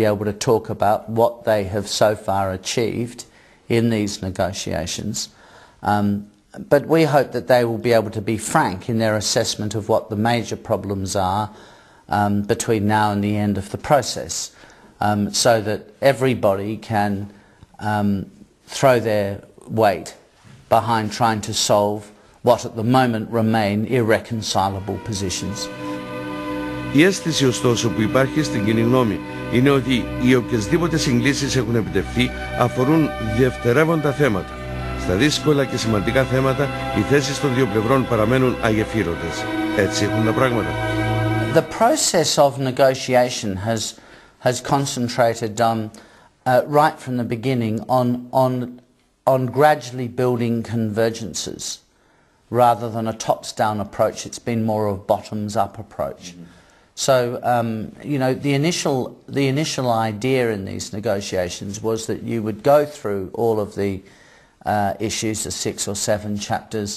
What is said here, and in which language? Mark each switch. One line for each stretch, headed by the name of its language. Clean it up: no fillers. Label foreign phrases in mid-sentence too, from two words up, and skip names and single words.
English: able to talk about what they have so far achieved in these negotiations, but we hope that they will be able to be frank in their assessment of what the major problems are between now and the end of the process, so that everybody can throw their weight behind trying to solve what at the moment remain irreconcilable positions.
Greek: Η αίσθηση ωστόσο που υπάρχει στην κοινή γνώμη είναι ότι οι οποιασδήποτε συγκλήσεις έχουν επιτευχθεί αφορούν δευτερεύοντα θέματα. Στα δύσκολα και σημαντικά θέματα οι θέσεις των δύο πλευρών παραμένουν αγεφύρωτες. Έτσι έχουν τα πράγματα.
English: The process of negotiation has concentrated right from the beginning on gradually building convergences rather than a tops-down approach. It's been more of a bottoms-up approach. So, you know, the initial idea in these negotiations was that you would go through all of the issues, the 6 or 7 chapters.